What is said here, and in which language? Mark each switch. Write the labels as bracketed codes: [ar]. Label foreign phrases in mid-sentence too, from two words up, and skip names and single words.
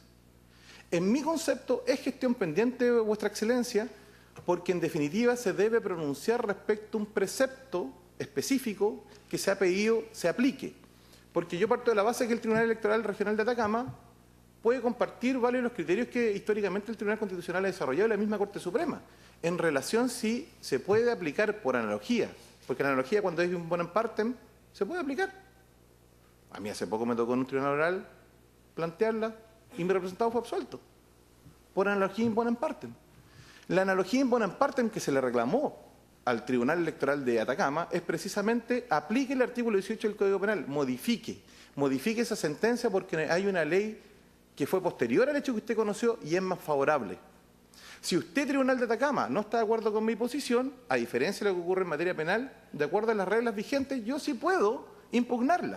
[es] En mi concepto, es gestión pendiente, Vuestra Excelencia, porque en definitiva se debe pronunciar respecto a un precepto específico que se ha pedido se aplique. Porque yo parto de la base que el Tribunal Electoral Regional de Atacama puede compartir varios de los criterios que históricamente el Tribunal Constitucional ha desarrollado y la misma Corte Suprema, en relación si se puede aplicar por analogía, porque la analogía cuando es un [la] bonum partem [es] se puede aplicar. A mí hace poco me tocó en un tribunal oral plantearla y mi representado fue absuelto, por analogía [la] in bonum partem. [es] La analogía [la] in bonum partem [es] que se le reclamó al Tribunal Electoral de Atacama es precisamente aplique el artículo 18 del Código Penal, modifique esa sentencia porque hay una ley que fue posterior al hecho que usted conoció y es más favorable. Si usted, Tribunal de Atacama, no está de acuerdo con mi posición, a diferencia de lo que ocurre en materia penal, de acuerdo a las reglas vigentes, yo sí puedo impugnarla.